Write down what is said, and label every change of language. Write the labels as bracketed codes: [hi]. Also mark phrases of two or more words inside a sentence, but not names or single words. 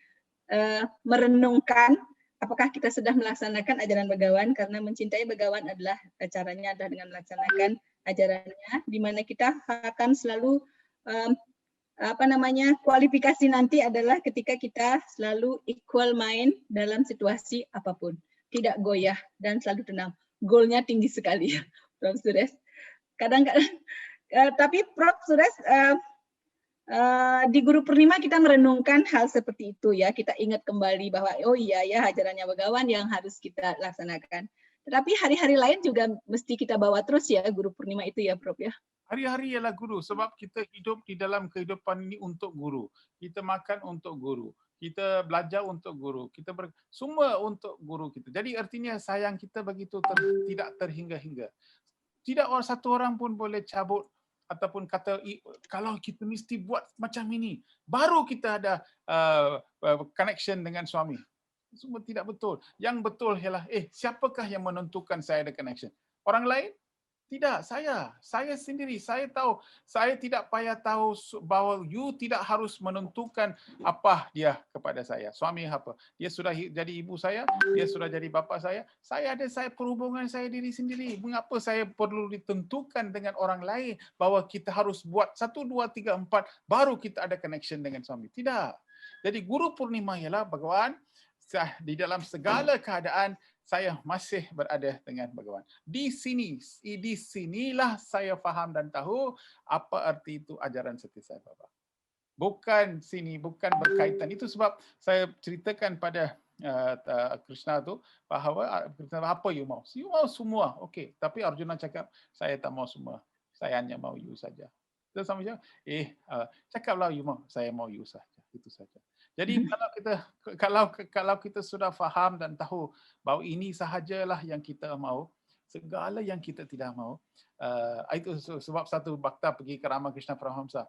[id] merenungkan apakah kita sudah melaksanakan ajaran Bhagawan, karena mencintai Bhagawan adalah caranya adalah dengan melaksanakan ajarannya, di mana kita akan selalu kualifikasi nanti adalah ketika kita selalu [en] equal mind [id] dalam situasi apapun, tidak goyah dan selalu tenang. Goalnya tinggi sekali, Prof. Suresh. Kadang-kadang, tapi Prof. Suresh Di Guru Purnima kita merenungkan hal seperti itu ya, kita ingat kembali bahwa oh iya ya ajarannya Begawan yang harus kita laksanakan. Tetapi hari-hari lain juga mesti kita bawa terus ya Guru Purnima itu ya Prof ya. [ms] Hari-hari ialah guru sebab kita hidup di dalam kehidupan ini untuk guru. Kita makan untuk guru. Kita belajar untuk guru. Semua untuk guru kita. Jadi artinya sayang kita begitu tidak terhingga-hingga. Tidak satu orang pun boleh cabut ataupun kata kalau kita mesti buat macam ini baru kita ada connection dengan suami. Semua tidak betul. Yang betul ialah siapakah yang menentukan saya ada connection? Orang lain? Tidak, saya sendiri. Saya tahu, saya tidak payah tahu bahawa you tidak harus menentukan apa dia kepada saya. Suami apa? Dia sudah jadi ibu saya, dia sudah jadi bapa saya. Saya ada perhubungan saya diri sendiri. Mengapa saya perlu ditentukan dengan orang lain bahawa kita harus buat 1, 2, 3, 4 baru kita ada connection dengan suami? Tidak. Jadi Guru Purnima ialah Bhagawan di dalam segala keadaan saya masih berada dengan Bhagawan. Di sinilah saya faham dan tahu apa arti itu ajaran Sati Sai Baba. Bukan sini, bukan berkaitan. Itu sebab saya ceritakan pada Krishna tu bahawa apa you mau? You mau semua. Okey, tapi Arjuna cakap saya tak mau semua. Saya hanya mau you saja. Terus sama dia, cakaplah you mau, saya mau you saja. Itu saja. Jadi kalau kita sudah faham dan tahu bahawa ini sahajalah yang kita mau, segala yang kita tidak mau, itu sebab satu bhakta pergi ke Ramakrishna Paramahamsa.